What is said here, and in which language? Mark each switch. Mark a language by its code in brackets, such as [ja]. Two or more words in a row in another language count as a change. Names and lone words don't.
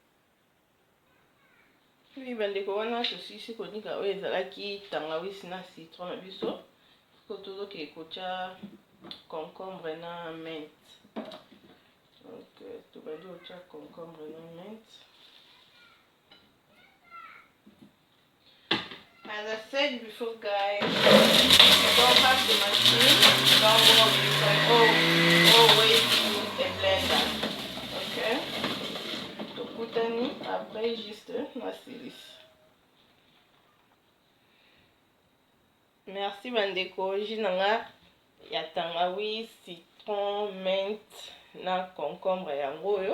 [ln] Oui bandeko, wana tosisi konika oyo ezalaki tangawizi na citron na biso. Siko tozoke kotia concombre na menthe. Donc tobandi kotia concombre na menthe. [en] As I said before guys, you don't have the machine, don't worry, you can always use a blender. Okay? [ln] Tokutani, [fr] après juste [ln] na silisi. Merci bandeko, jus nanga ya tangawizi, citron, menthe na concombre yango oyo.